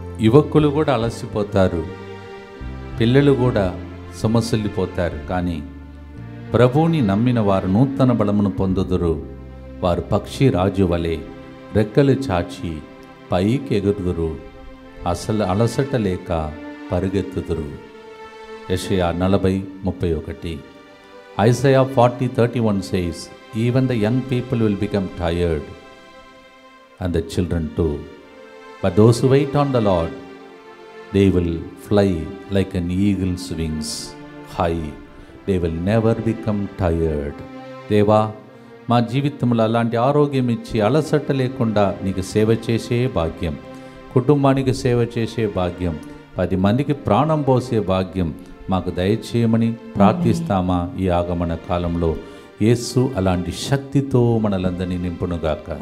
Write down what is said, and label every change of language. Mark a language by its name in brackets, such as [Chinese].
[Telugu] యువకులు కూడా అలసిపోతారు, పిల్లలు కూడా సొమ్మసిల్లిపోతారు. కానీ ప్రభువుని నమ్మిన వారు నూతన బలమును పొందుదురు. వారు పక్షి రాజు వలె రెక్కలు చాచి పైకి ఎగురుదురు, అలసట లేక పరుగెత్తుదురు. యెషయా 40:31. [English] Isaiah 40:31 says, Even the young people will become tired, and the children too. But those who wait on the Lord, they will fly like an eagle's wings high. They will never become tired. [Telugu] దేవా, మా జీవితంలో అలాంటి ఆరోగ్యం ఇచ్చి అలసట లేకుండా నీకు సేవ చేసే భాగ్యం, కుటుంబానికి సేవ చేసే భాగ్యం, 10 మందికి ప్రాణం పోసే భాగ్యం మాకు దయచేయమని ప్రార్థిస్తామా? ఈ ఆగమన కాలంలో యేసు అలాంటి శక్తితో మనలందరినీ నింపునుగాక.